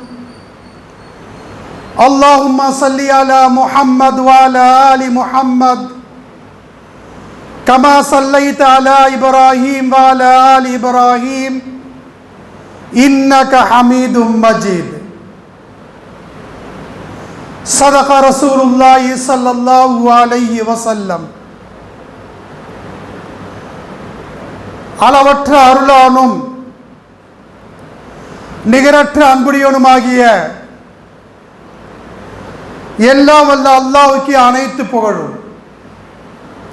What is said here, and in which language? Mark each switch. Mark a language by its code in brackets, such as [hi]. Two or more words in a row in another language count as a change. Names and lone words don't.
[ar] اللهم صل على محمد وعلى آل محمد كما صليت على إبراهيم وعلى آل إبراهيم إنك حميد مجيد صدق رسول الله صلى الله عليه وسلم. [ta] அளவற்ற அருளானும் நிகரற்ற அன்புடையவனுமாகிய எல்லாம் வல்ல அல்லாஹ்வுக்கு அனைத்து புகழும்.